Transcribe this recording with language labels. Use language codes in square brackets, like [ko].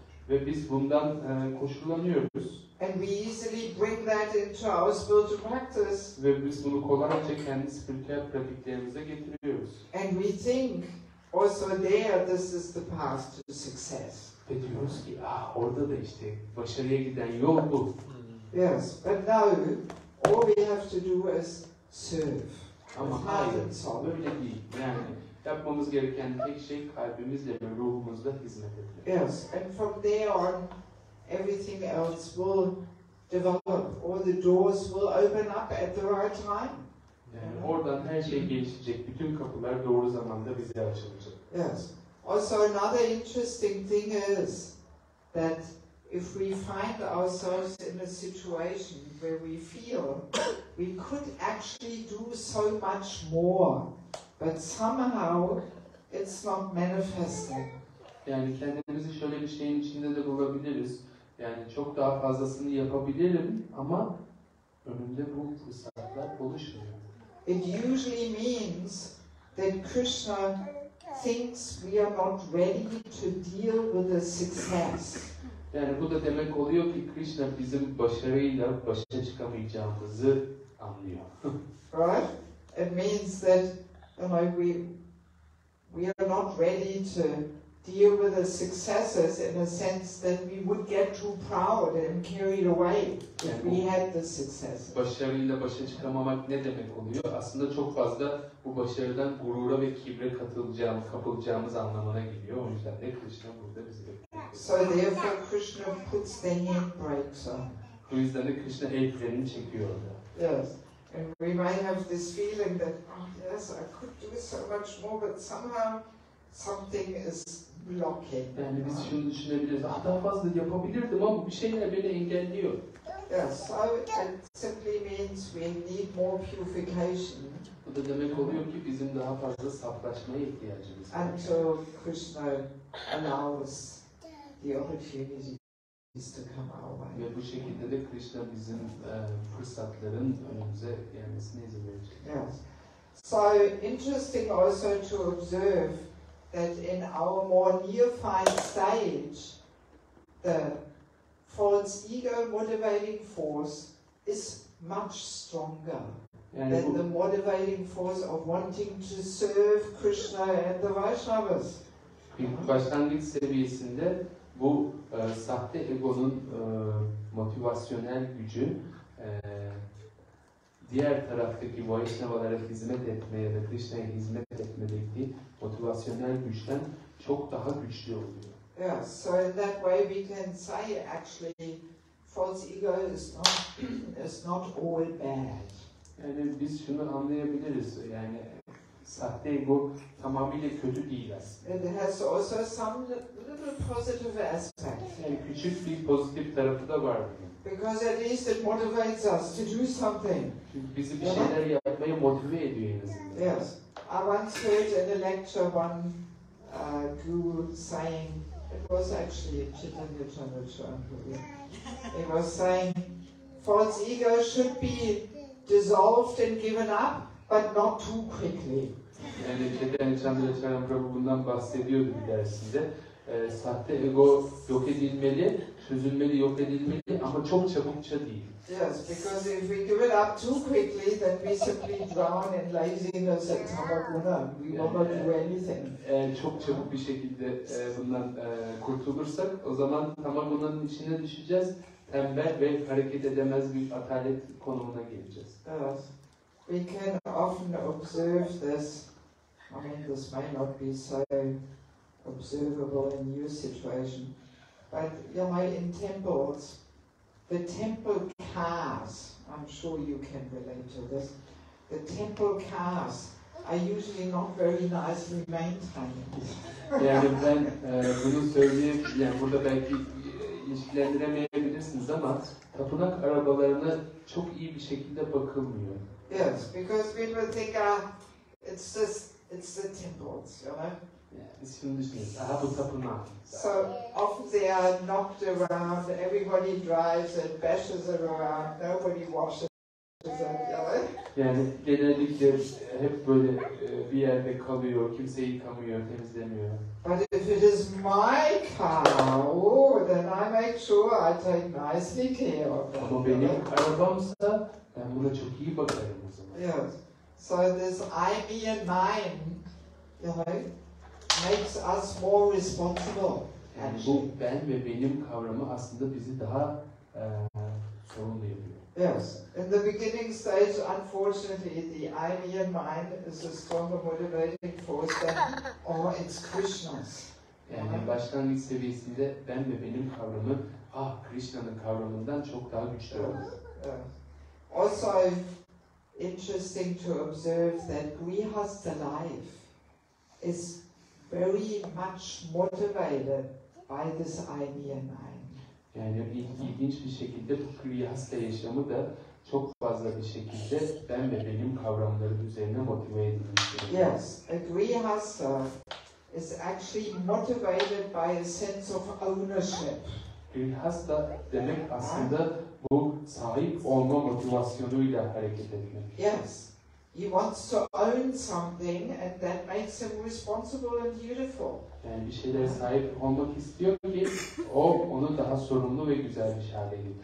[tr] Ve biz bundan koşullanıyoruz. [en] And we easily bring that into our spiritual practice. [tr] Ve biz bunu kolayca kendi spiritüel pratiklerimize getiriyoruz. [en] And we think also there this is the path to success. [tr] Ve diyoruz ki orada da işte başarıya giden yol bu. [en] Yes, but no, all we have to do is serve. [tr] Ama hayır, öyle değil. Yani yapmamız gereken tek şey kalbimizle ve ruhumuzla hizmet etmek. [en] Yes, and from there on, everything else will develop. All the doors will open up at the right time. [tr] Yani oradan her şey gelişecek. Bütün kapılar doğru zamanda bize açılacak. [en] Yes. Also, another interesting thing is that if we find ourselves in a situation where we feel we could actually do so much more, but somehow it's not manifesting. [tr] Yani kendimizi şöyle bir şeyin içinde de bulabiliriz. Yani çok daha fazlasını yapabilirim ama önümde bu fırsatlar oluşmuyor. [en] It usually means that Krishna thinks we are not ready to deal with the success. [tr] Yani bu da demek oluyor ki Krishna bizim başarıyla başa çıkamayacağımızı anlıyor. [en] Right? It means that we are not ready to deal with the successes in a sense that we would get too proud and carried away if we had the success. [tr] Başarıyla başa çıkamamak ne demek oluyor? Aslında çok fazla bu başarıdan gurura ve kibre kapılacağımız anlamına geliyor. O yüzden de Krishna burada bizi bekliyor. [en] So therefore Krishna puts the handbrakes on. [tr] Bu yüzden de Krishna el frenini çekiyor orada. [en] Yes. And we might have this feeling that, oh yes, I could do so much more, but somehow something is blocking. [tr] Yani biz şunu düşünebiliriz, daha fazla yapabilirdim ama bir şeyler beni engelliyor. [en] Yes, so it simply means we need more purification. [tr] Bu da demek oluyor ki bizim daha fazla saflaşmaya ihtiyacımız var. [en] Until Krishna allows the opportunities to come our way. [tr] Ve bu şekilde de Krishna bizim fırsatların önümüze gelmesine izin verecek. [en] Yes. So interesting also to observe that in our more neophyte stage, the false ego motivating force is much stronger than the motivating force of wanting to serve Krishna and the Vaishnavas. [tr] Başlangıç seviyesinde bu sahte egonun motivasyonel gücü diğer taraftaki Vaishnavalara hizmet etmeye ya da Krishna'ya hizmet etmedeki motivasyonel güçten çok daha güçlü oluyor. [en] Yeah, so in that way we can say actually false ego is not all bad. [tr] Yani biz şunu anlayabiliriz, yani sahte ego tamamıyla kötü değil aslında. [en] It has also some little positive aspects. [tr] Yani küçük bir pozitif tarafı da var bunun. [en] Because at least it motivates us to do something. [tr] Çünkü bizi bir şeyler yapmaya motive ediyor en azından. [en] Yes. I once heard in a lecture one guru saying, it was actually Chaitanya Chandra, he was saying, false ego should be dissolved and given up, but not too quickly. [tr] Yani Chaitanya Chandra bundan bahsediyordu bir dersinde. Sahte ego yok edilmeli, çözülmeli, yok edilmeli ama çok çabukça değil. [en] Yes, because if we give it up too quickly, then we simply drown in laziness and tamaguna. We will not do anything. [tr] Çok çabuk bir şekilde bundan kurtulursak, o zaman tamagunanın içine düşeceğiz, tembel ve hareket edemez bir atalet konumuna geleceğiz. [en] Yes, we can often observe this. I mean, this may not be so observable in your situation, but you know, in temples, the temple cars, I'm sure you can relate to this, the temple cars are usually not very nicely maintained. [tr] Yani ben bunu söyleyeyim, yani burada belki ilişkilendiremeyebilirsiniz ama tapınak arabalarına çok iyi bir şekilde bakılmıyor. [en] Yes, because people think, it's the temples, you know. [tr] Biz şunu düşünüyoruz, bu tapınak. [en] So often they are knocked around, everybody drives and bashes them around, nobody washes them, you know. [tr] Yani genellikle hep böyle bir yerde kalıyor, kimse yıkamıyor, temizlemiyor. [en] But if it is my car, then I make sure I take nicely care of it. [tr] Ama benim arabamsa ben buna çok iyi bakarım o zaman. [en] Yes. So this I, me and mine, you know, makes us more responsible. [tr] Yani bu ben ve benim kavramı aslında bizi daha sorumlu yapıyor. [en] Yes. In the beginning stage, unfortunately, the I, me and mine is a stronger motivating force than it's Krishna's. [tr] Yani başlangıç seviyesinde ben ve benim kavramı Krishna'nın kavramından çok daha güçlü oluyor. [en] Also interesting to observe that Grihastha life is very much motivated by this I, me and mine. [tr] Yani ilginç bir şekilde bu Grihastha yaşamı da çok fazla bir şekilde ben ve benim kavramlarım üzerine motive edilmiş. [en] Yes, a Grihastha is actually motivated by a sense of ownership. [tr] Grihastha demek aslında bu sahip olma motivasyonuyla hareket etmek. [en] Yes, he wants to own something and that makes him responsible and beautiful. [tr] Yani bir şeylere sahip olmak istiyor ki onu daha sorumlu ve güzel bir hale getiriyor.